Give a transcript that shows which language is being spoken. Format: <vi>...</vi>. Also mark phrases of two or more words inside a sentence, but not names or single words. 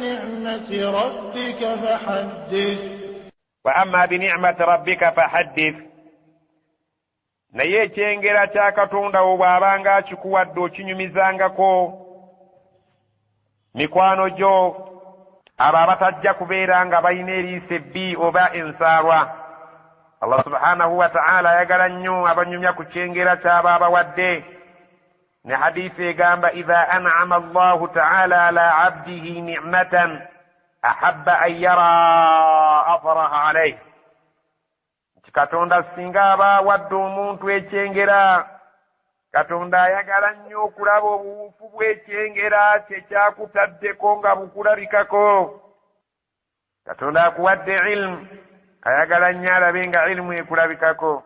<ar>بنعمة ربك فحدث</ar> <lg>naye ekyengera kya Katonda wo bw'abanga akikuwadde okinyumizangako mikwano gyo abo abatajja kubeera nga balina eriiso ebbi oba ensaalwa.</lg> <ar>الله سبحانه وتعالى</ar> <lg>ayagala nnyo abanyumya ku kyengera ky'aba abawadde ne hadiisi egamba</lg> <ar>إذا أنعم الله تعالى على عبده نعمة أحب أن يرى أثرها عليه.</ar> <lg>Katonda singa aba wadde omuntu ekyengera, Katonda ayagala nnyo okulaba obuwufu bw'ekyengera kye kyakutaddeko nga bukulabikako. Katonda akuwadde ilmu, ayagala nnyo alabe nga ilmu ekulabikako.</lg>